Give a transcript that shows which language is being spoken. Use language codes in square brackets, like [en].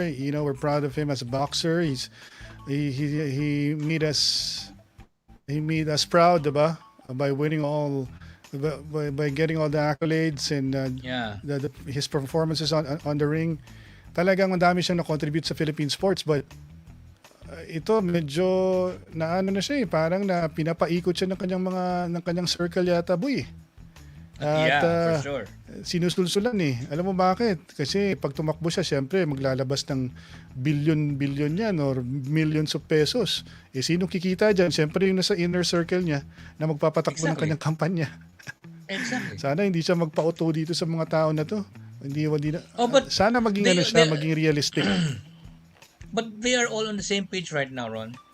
[en] We're proud of him as a boxer. He made us proud, [tl] diba? [en] By winning by getting all the accolades and his performances on the ring. [tl] Talagang madami siyang na-contribute sa Philippine sports, [en] but [tl] ito medyo na siya parang na pinapaikot siya ng kanyang circle yata, boy. At [en] for sure. [tl] Sinusulsulan Alam mo bakit? Kasi pag tumakbo siya, syempre maglalabas ng billion yan [en] or millions of pesos. [tl] Sino kikita dyan? Syempre yung nasa inner circle niya na magpapatakbo ng kanyang kampanya. [en] Exactly. [tl] Sana hindi siya magpa-auto dito sa mga tao na to. Hindi na. Sana maging maging realistic. [en] But they are all on the same page right now, Ron.